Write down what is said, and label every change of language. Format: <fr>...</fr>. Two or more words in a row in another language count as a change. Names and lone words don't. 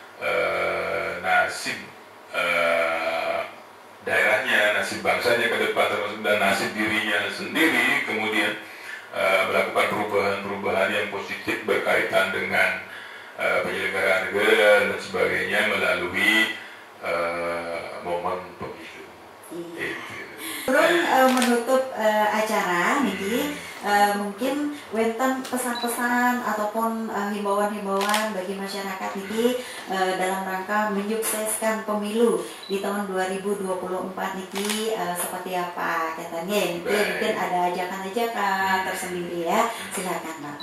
<id>nasib daerahnya, nasib bangsanya ke depan, termasuk dan nasib dirinya sendiri, kemudian melakukan perubahan-perubahan yang positif berkaitan dengan penyelenggaraan negara dan sebagainya melalui momen pemilu. Turun menutup acara niki, mungkin wenten pesan-pesan ataupun himbauan-himbauan bagi masyarakat niki dalam rangka menyukseskan pemilu di tahun 2024 niki seperti apa katanya? Mungkin ada ajakan-ajakan tersendiri ya. Silakan Bapak.</id>